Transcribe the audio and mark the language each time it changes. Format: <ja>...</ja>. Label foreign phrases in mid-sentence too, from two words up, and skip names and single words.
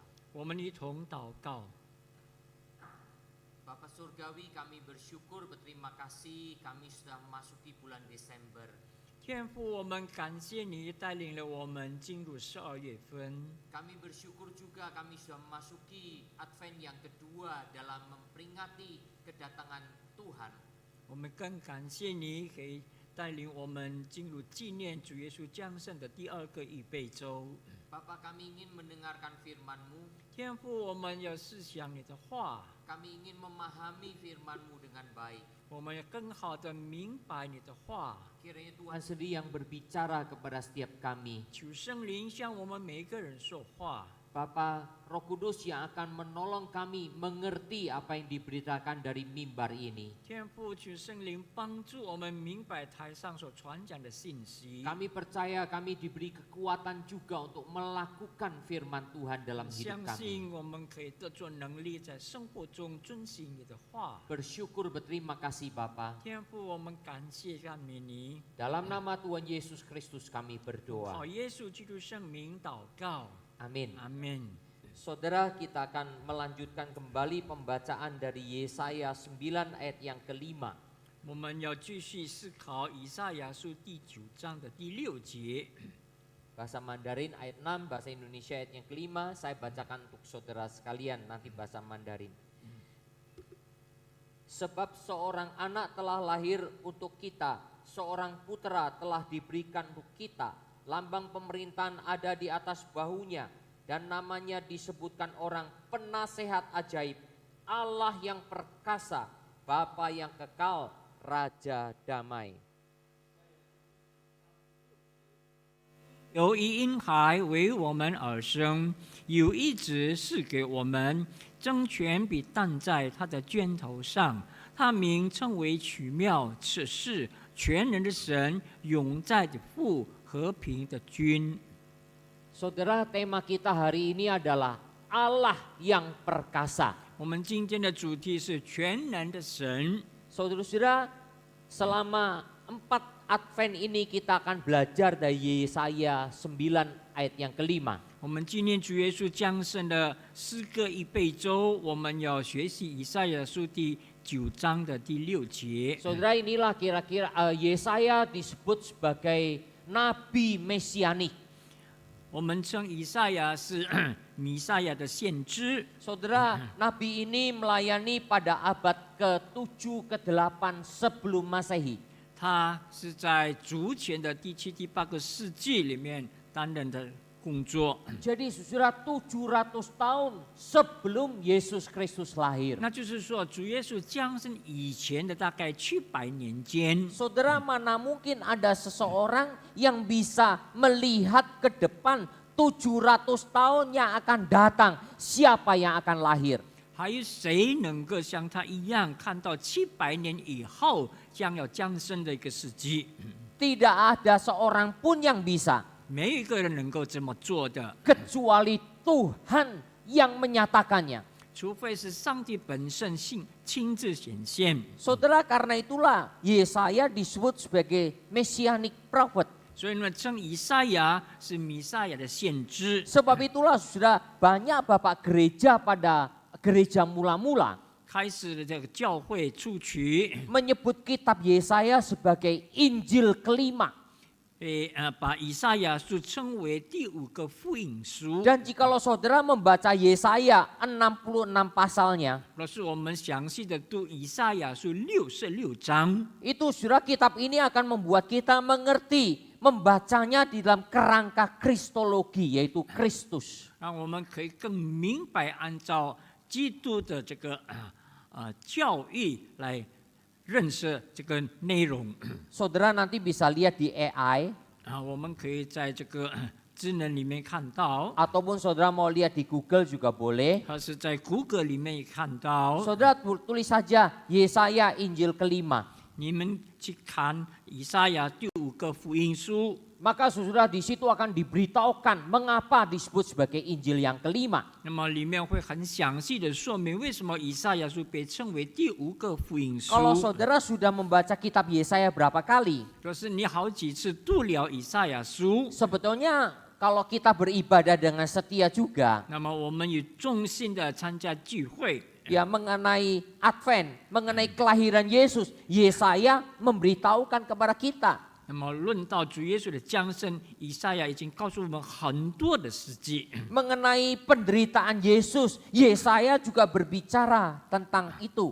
<zh>我们一同祷告。</zh> <id>Bapa Surgawi, kami bersyukur, berterima kasih kami sudah memasuki bulan Desember.</id> <zh>天父，我们感谢你带领了我们进入12月份。</zh> <id>Kami bersyukur juga kami sudah memasuki Advent yang kedua dalam memperingati kedatangan Tuhan.</id> <zh>我们更感谢你给带领我们进入纪念主耶稣降生的第2个预备周。</zh> <id>Bapa, kami ingin mendengarkan firman-Mu.</id> <zh>天父，我们要思想你的话，</zh> <id>Kami ingin memahami firman-Mu dengan baik.</id> <zh>我们要更好的明白你的话。</zh> <id>Kiranya Tuhan sendiri yang berbicara kepada setiap kami.</id> <zh>求圣灵向我们每一个人说话。</zh> <id>Bapa, Roh Kudus yang akan menolong kami mengerti apa yang diberitakan dari mimbar ini.</id> <zh>天父，求圣灵帮助我们明白台上所传讲的信息。</zh> <id>Kami percaya kami diberi kekuatan juga untuk melakukan firman Tuhan dalam hidup</id> <zh>相</zh> <id>kami.</id> <zh>信我们可以得着能力，在生活中遵行你的话。</zh> <id>Bersyukur, berterima kasih Bapa.</id> <zh>天父，我们感谢赞美你，</zh> <id>Dalam nama Tuhan Yesus Kristus kami berdoa.</id> <zh>靠耶稣基督圣名祷告，</zh> <id>Amin.</id> <zh>阿门。</zh> <id>Saudara, kita akan melanjutkan kembali pembacaan dari Yesaya 9 ayat yang kelima.</id> <zh>我们要继续思考以赛亚书第9章的第6节。</zh> <id>Bahasa Mandarin ayat 6, bahasa Indonesia ayat yang kelima. Saya bacakan untuk saudara sekalian, nanti bahasa Mandarin. Sebab seorang anak telah lahir untuk kita, seorang putra telah diberikan untuk kita. Lambang pemerintahan ada di atas bahunya, dan namanya disebutkan orang penasehat ajaib, Allah yang perkasa, Bapa yang kekal, Raja damai.</id> <zh>有一婴孩为我们而生，有一子赐给我们，政权必担在他的肩头上。他名称为奇妙、赐世、全能的神，永在的父，和平的君。</zh> <id>Saudara, tema kita hari ini adalah Allah yang perkasa.</id> <zh>我们今天的主题是全能的神。</zh> <id>Saudara-saudara, selama 4 Advent ini kita akan belajar dari Yesaya 9 ayat yang kelima.</id> <zh>我们纪念主耶稣降生的4个预备周，我们要学习以赛亚书第9章的第6节。</zh> <id>Saudara, inilah kira-kira Yesaya disebut sebagai nabi mesianik.</id> <zh>我们称以赛亚是弥赛亚的先知。</zh> <id>Saudara, nabi ini melayani pada abad ke-7 ke-8 sebelum Masehi.</id> <zh>他是在主前的第7、第8个世纪里面担任的工作。</zh> <id>Jadi saudara, 700 tahun sebelum Yesus Kristus lahir.</id> <zh>那就是说，主耶稣降生以前的大概700年间，</zh> <id>Saudara, mana mungkin ada seseorang yang bisa melihat ke depan 700 tahun yang akan datang, siapa yang akan lahir?</id> <zh>还有谁能够像他一样看到700年以后将要降生的一个世纪？</zh> <id>Tidak ada seorang pun yang bisa,</id> <zh>没有一个人能够这么做的，</zh> <id>kecuali Tuhan yang menyatakannya.</id> <zh>除非是上帝本身亲自显现。</zh> <id>Saudara, karena itulah Yesaya disebut sebagai</id> <en>messianic prophet.</en> <zh>所以呢，称以赛亚是弥赛亚的先知。</zh> <id>Sebab itulah sudah banyak bapak gereja pada gereja mula-mula</id> <zh>开始的这个教会初期，</zh> <id>menyebut kitab Yesaya sebagai Injil kelima.</id> <zh>把以赛亚书称为第5个福音书。</zh> <id>Dan jikalau saudara membaca Yesaya 66 pasalnya,</id> <zh>若是我们详细的读以赛亚书66章，</zh> <id>itu saudara, kitab ini akan membuat kita mengerti, membacanya di dalam kerangka kristologi, yaitu Kristus.</id> <zh>让我们可以更明白按照基督的这个教义来认识这个内容。</zh> <id>Saudara nanti bisa lihat di AI,</id> <zh>我们可以在这个智能里面看到，</zh> <id>ataupun saudara mau lihat di Google juga boleh.</id> <zh>它是在谷歌里面也看到。</zh> <id>Saudara tulis saja Yesaya Injil kelima.</id> <zh>你们去看以赛亚第5个福音书，</zh> <id>Maka saudara di situ akan diberitahukan mengapa disebut sebagai Injil yang kelima.</id> <zh>那么里面会很详细的说明为什么以赛亚书被称为第5个福音书。</zh> <id>Kalau saudara sudah membaca kitab Yesaya berapa kali,</id> <zh>若是你好几次读了以赛亚书，</zh> <id>sebetulnya kalau kita beribadah dengan setia juga,</id> <zh>那么我们也衷心的参加聚会，</zh> <id>ya mengenai Advent, mengenai kelahiran Yesus, Yesaya memberitahukan kepada kita.</id> <zh>那么论到主耶稣的降生，以赛亚已经告诉我们很多的事迹。</zh> <id>Mengenai penderitaan Yesus, Yesaya juga berbicara tentang itu.</id>